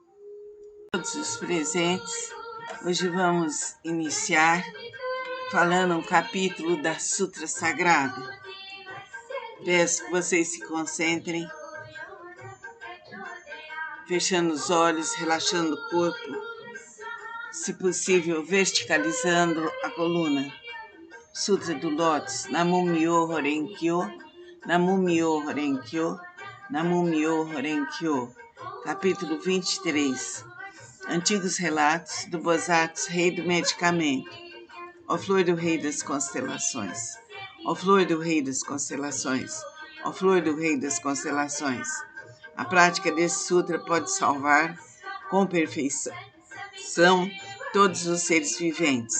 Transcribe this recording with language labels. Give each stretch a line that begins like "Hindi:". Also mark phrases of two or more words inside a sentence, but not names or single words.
Portuguese: Todos os presentes, hoje vamos iniciar falando um capítulo da Sutra Sagrada. Peço que vocês se concentrem, fechando os olhos, relaxando o corpo, se possível, verticalizando a coluna. Sutra do Lótus,
Japanese: 南無妙法蓮華経、南無妙法蓮華経、南無妙法蓮華経.
Portuguese: Capítulo 23. Antigos relatos do Bosat, rei do medicamento. Ó flor do rei das constelações, ó flor do rei das constelações, ó flor do rei das constelações. A prática desse sutra pode salvar com perfeição todos os seres viventes.